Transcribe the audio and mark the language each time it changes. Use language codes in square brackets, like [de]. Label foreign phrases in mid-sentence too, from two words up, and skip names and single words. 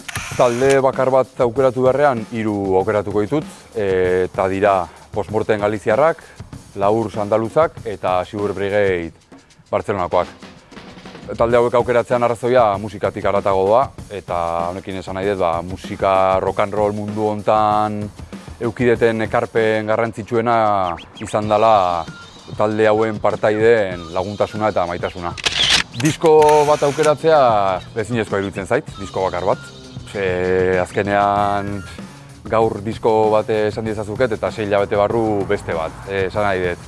[eu] Talde bakar bat aukeratu beharrean, 3 aukeratuko ditut, eta dira Postmortem Galiziarrak, Laurs Andaluzak eta Sigur Brigade Bartzelonakoak. Talde hauek aukeratzean arrazoia musikatik haratago doa, eta honekin esan nahi dut, musika [en] rock and roll [eu] mundu hontan eukideten ekarpen garrantzitsuena izan dela talde hauen partaideen laguntasuna eta maitasuna. Disko bat aukeratzea ezinezkoa iruditzen zait, disko bakar bat. Azkenean gaur disko bat esan diezazuket eta 6 hilabete barru beste bat, esan nahi dut.